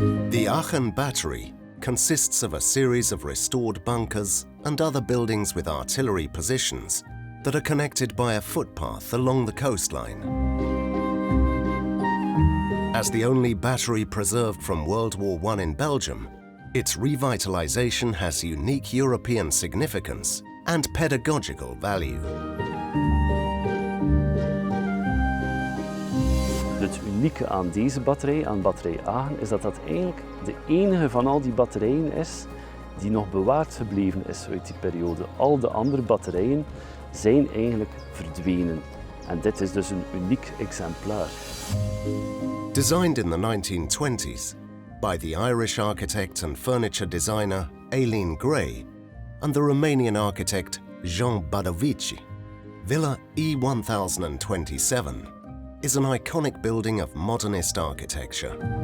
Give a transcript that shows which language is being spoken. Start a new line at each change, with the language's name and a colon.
English: The Aachen Battery consists of a series of restored bunkers and other buildings with artillery positions that are connected by a footpath along the coastline. As the only battery preserved from World War I in Belgium, its revitalization has unique European significance and pedagogical value.
Dutch: Het unieke aan deze batterij, aan batterij Aachen, is dat dat eigenlijk de enige van al die batterijen is die nog bewaard gebleven is uit die periode. Al de andere batterijen zijn eigenlijk verdwenen. En dit is dus een uniek exemplaar.
English: Designed in the 1920s by the Irish architect and furniture designer Aileen Gray and the Romanian architect Jean Badovici, Villa E1027 is an iconic building of modernist architecture.